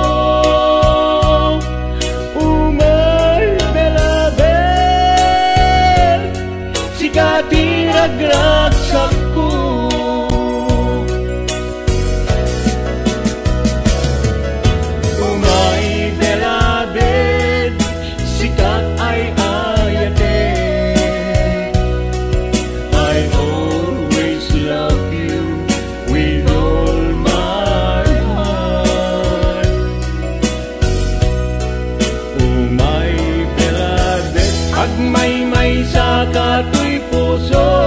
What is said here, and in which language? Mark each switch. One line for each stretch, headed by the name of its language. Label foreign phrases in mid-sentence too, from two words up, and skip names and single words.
Iloko: Umay belabel, sikati ragragsak ko. Umay belabel, sikat ay ayatin.
English: I always love you with all my heart.
Iloko: Umay belabel, agmay-may sa kato'y puso.